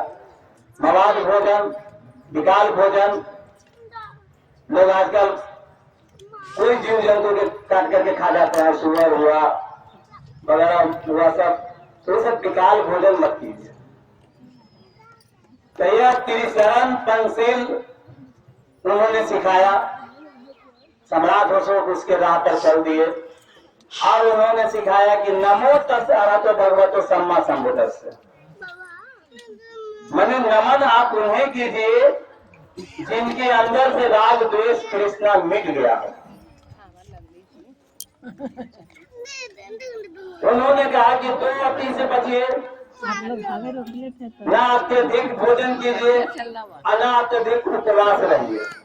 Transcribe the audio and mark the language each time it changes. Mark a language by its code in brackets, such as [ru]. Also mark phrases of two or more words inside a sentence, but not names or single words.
[hi] मवाद भोजन विकाल भोजन, लोग आजकल कोई जीव जंतु के काट करके खा जाते हैं, सुअर हुआ वगैरह हुआ सब, तो सब विकाल भोजन मत कीजिए। तो यह त्रिशरण पंचशील उन्होंने सिखाया। सम्राट अशोक उसके राह पर चल दिए। और उन्होंने सिखाया कि [pi] नमो तस् अरहतो भगवतो सम्मा संबुद्धस्स। [hi] मैंने नमन आप उन्हें कीजिए जिनके अंदर से राग द्वेष तृष्णा मिट गया है। उन्होंने कहा कि दो अति से बचिए, न अत्यधिक भोजन कीजिए और न अत्यधिक उपवास रहिए।